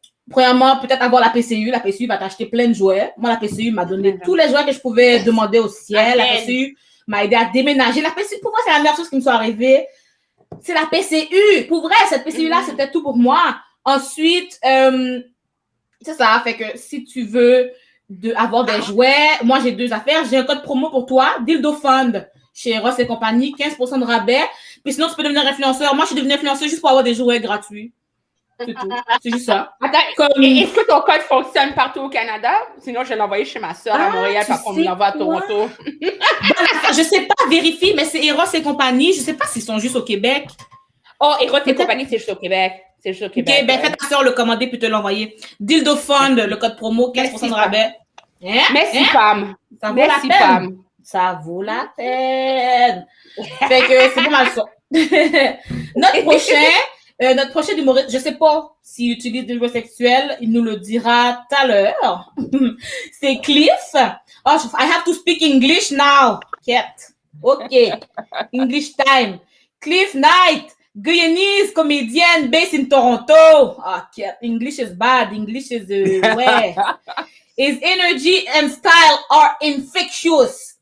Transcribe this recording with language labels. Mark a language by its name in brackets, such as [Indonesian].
[French] Premièrement, peut-être avoir la PCU. La PCU va t'acheter plein de jouets. Moi, la PCU m'a donné tous les jouets que je pouvais demander au ciel. La PCU m'a aidé à déménager. La PCU, pour moi, c'est la meilleure chose qui me soit arrivée. C'est la PCU. Pour vrai, cette PCU-là, c'était tout pour moi. Ensuite, c'est ça. Fait que si tu veux avoir des jouets, moi, j'ai 2 affaires. J'ai un code promo pour toi, 𝗕𝗿𝗶𝗳 chez 𝗕𝗵𝗆 𝗀, 15% de rabais. Puis sinon, tu peux devenir influenceur. Moi, je suis devenue influenceuse juste pour avoir des jouets gratuits. C'est tout. C'est juste ça. Attends, est-ce que ton code fonctionne partout au Canada? Sinon, je vais l'envoyer chez ma soeur à Montréal parce qu'on me l'envoie à Toronto. Je sais pas, vérifie, mais c'est 𝗕𝗏𝗍 Je sais pas s'ils sont juste au Québec. Oh, 𝗕𝗏𝗍 c'est juste au Québec. C'est juste au Québec. Ok, ben fais ta soeur le commander puis te l'envoyer. 𝗕𝗿𝗶𝗳, le code promo, 15% de rabais. Merci, Pam. Ça vaut la peine. Ça vaut la peine. Fait que c'est pas mal ça. Notre prochain humoriste, je sais pas s'il utilise des jouets sexuels, il nous le dira tout à l'heure. C'est Cliff. [English] Oh, I have to speak English now. Ket. Okay. English time. Cliff Knight, Guyanese comédienne based in Toronto. Ah, Ket. English is bad. English is ouais. His energy and style are infectious.